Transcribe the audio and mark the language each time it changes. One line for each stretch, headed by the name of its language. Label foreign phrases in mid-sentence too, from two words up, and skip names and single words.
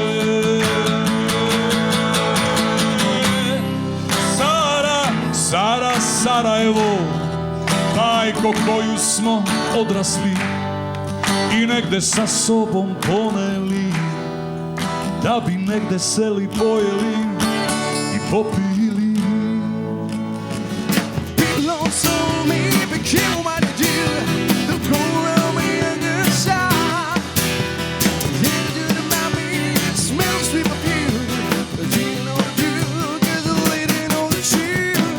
Serbian: Sara, Sarajevo, majko koju smo odrasli i negde sa sobom poneli, da bi negde seli, pojeli i popili.
English: People told me, be careful what you do. They'll go around me in the shop. They do it about me, it smells sweet perfume. But you know the truth, 'cause the lady knows the truth.